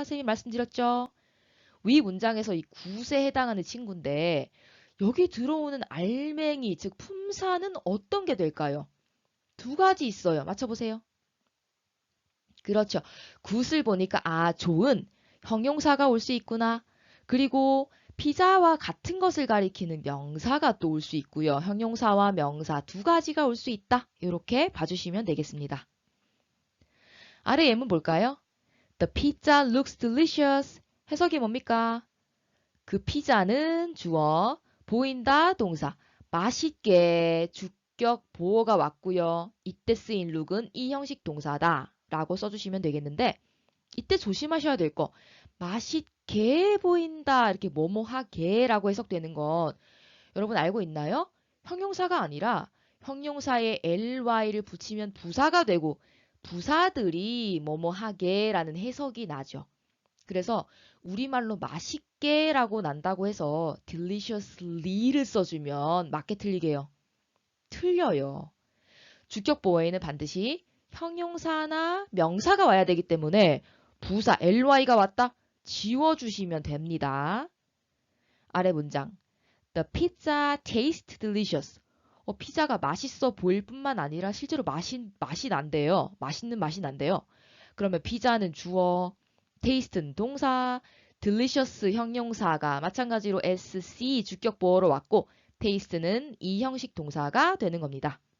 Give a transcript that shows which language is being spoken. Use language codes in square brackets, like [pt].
[ko] 선생님이 말씀드렸죠. 위 문장에서 이 굿에 해당하는 친구인데 여기 들어오는 알맹이 즉 품사는 어떤 게 될까요? 2가지 있어요. 맞춰보세요. 그렇죠. 굿을 보니까 좋은 형용사가 올 수 있구나. 그리고 피자와 같은 것을 가리키는 명사가 또 올 수 있고요. 형용사와 명사 2가지가 올 수 있다. 이렇게 봐주시면 되겠습니다. 아래 예문 볼까요? [en] The pizza looks delicious. [ko] 해석이 뭡니까? 그 피자는 주어, 보인다 동사, 맛있게 주격 보어가 왔고요. 이때 쓰인 룩은 이 형식 동사다 라고 써주시면 되겠는데 이때 조심하셔야 될 거 맛있게 보인다 이렇게 뭐뭐하게 라고 해석되는 건 여러분 알고 있나요? 형용사가 아니라 형용사에 ly를 붙이면 부사가 되고 부사들이 뭐뭐하게 라는 해석이 나죠. 그래서 우리말로 맛있게 라고 난다고 해서 deliciously를 써주면 맞게 틀리게요. 틀려요. 주격 보어에는 반드시 형용사나 명사가 와야 되기 때문에 부사 ly가 왔다? 지워주시면 됩니다. 아래 문장 [en] The pizza tastes delicious. [ko] 피자가 맛있어 보일 뿐만 아니라 실제로 맛이 난대요. 맛있는 맛이 난대요. 그러면 피자는 주어, taste는 동사, delicious 형용사가 마찬가지로 sc 주격 보어로 왔고 taste는 이 형식 동사가 되는 겁니다.